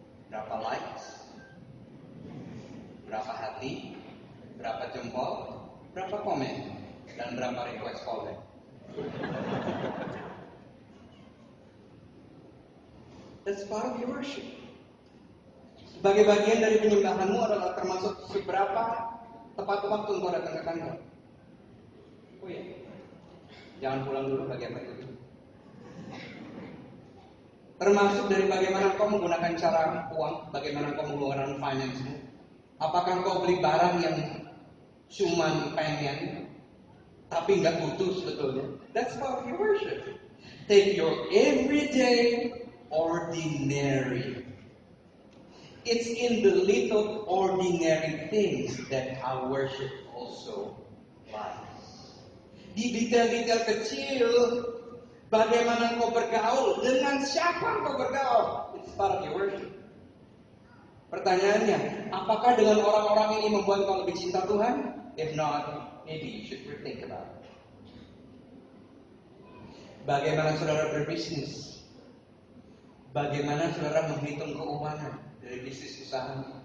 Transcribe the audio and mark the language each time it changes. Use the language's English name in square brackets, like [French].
[Indonesian] Berapa likes? Berapa hati? Berapa jempol? Berapa komen? Dan berapa request callback? [English] That's part of your worship. [Indonesian] Sebagai bagian dari penyembahanmu adalah termasuk seberapa tepat waktu engkau datang ke kantor. Oh iya, jangan pulang dulu bagi apa itu. Termasuk dari bagaimana kau menggunakan cara uang, bagaimana kau menggunakan finance-mu. Apakah kau beli barang yang cuman pengen, tapi nggak butuh sebetulnya. [English] That's how you worship. Take your everyday ordinary. It's in the little ordinary things that our worship also lies. [Indonesian] Di detail-detail kecil, bagaimana kau bergaul, dengan siapa kau bergaul. [English] It's part of your worship. [Indonesian] Pertanyaannya, apakah dengan orang-orang ini membuat kau lebih cinta Tuhan? [English] If not, maybe you should rethink about it. [Indonesian] Bagaimana saudara berbisnis? Bagaimana saudara menghitung keuangan dari bisnis usaha?